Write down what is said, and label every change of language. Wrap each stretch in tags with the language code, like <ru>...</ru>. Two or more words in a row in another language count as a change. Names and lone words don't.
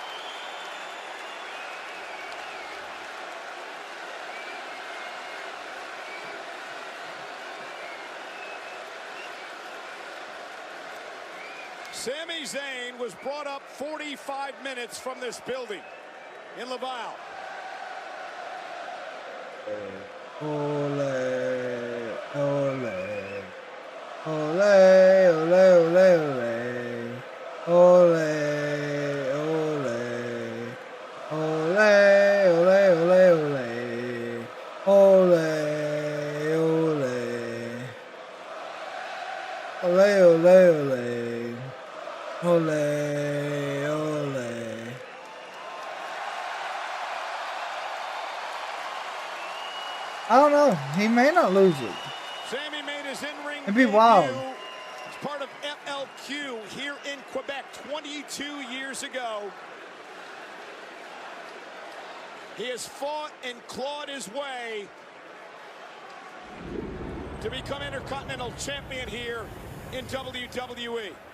<en>Sami Zayn was brought up 45 minutes from this building in Laval.</en> <es>Ole, ole, ole, ole, ole, ole, ole, ole, ole, ole, ole, ole, ole, ole, ole, ole.</es> <en>I don't know. He may not lose it. Sami made his in-ring It'd be wild. debut as part of FLQ here in Quebec 22 years ago. He has fought and clawed his way to become Intercontinental Champion here in WWE.</en>